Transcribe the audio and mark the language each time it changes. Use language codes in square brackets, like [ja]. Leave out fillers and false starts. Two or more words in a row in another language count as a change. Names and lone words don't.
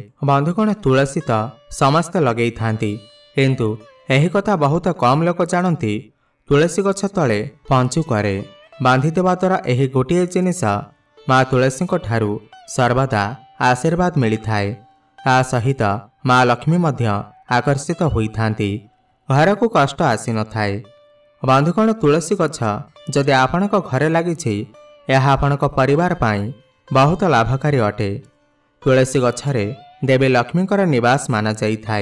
[or] ବନ୍ଧୁଗଣ ତୁଳସୀ ତ ସମସ୍ତେ ଲଗାଇ ଥାଆନ୍ତି କିନ୍ତୁ ଏହି କଥା ବହୁତ କମ ଲୋକ ଜାଣନ୍ତି। ତୁଳସୀ ଗଛ ତଳେ ପଞ୍ଚୁକରେ ବାନ୍ଧି ଦେବା ଦ୍ୱାରା ଏହି ଗୋଟିଏ ଜିନିଷ ମା ତୁଳସୀ ଠାରୁ ସର୍ବଦା ଆଶୀର୍ବାଦ ମିଳି ଥାଏ। ତା ସହିତ ମା ଲକ୍ଷ୍ମୀ ମଧ୍ୟ ଆକର୍ଷିତ ହୋଇଥାନ୍ତି। ଘରକୁ କଷ୍ଟ ଆସିନଥାଏ। ବନ୍ଧୁଗଣ, ତୁଳସୀ ଗଛ ଯଦି ଆପଣଙ୍କ ଘରେ ଲାଗିଛି, ଏହା ଆପଣଙ୍କ ପରିବାର ପାଇଁ ବହୁତ ଲାଭକାରୀ ଅଟେ। ତୁଳସୀ ଗଛରେ ଦେବୀ ଲକ୍ଷ୍ମୀଙ୍କର ନିବାସ ମାନାଯାଇଥାଏ।